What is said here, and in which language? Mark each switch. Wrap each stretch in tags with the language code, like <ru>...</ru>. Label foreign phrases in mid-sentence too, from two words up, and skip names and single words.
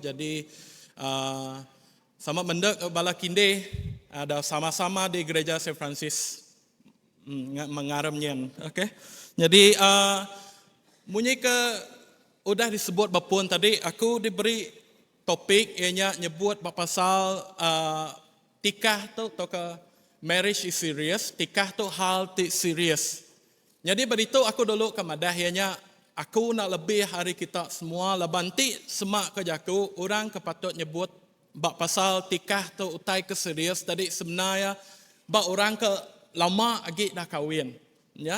<iba>Jadi sama mendek bala kinde ada sama-sama di gereja St. Francis mengaramnya. Okay. Jadi munyi ke udah disebut bapun tadi, aku diberi topik ianya nyebut pasal tikah tu atau ke</iba> <en>marriage is serious,</en> <iba>tikah tu hal serius. Jadi beritu aku dulu ke madah ianya aku nak lebih hari kita semua labanti semak ke jaku orang kepatut nyebut bak pasal tikah tu utai ke serius tadi sebenarnya bak orang ke lama lagi dah kahwin, ya.</iba>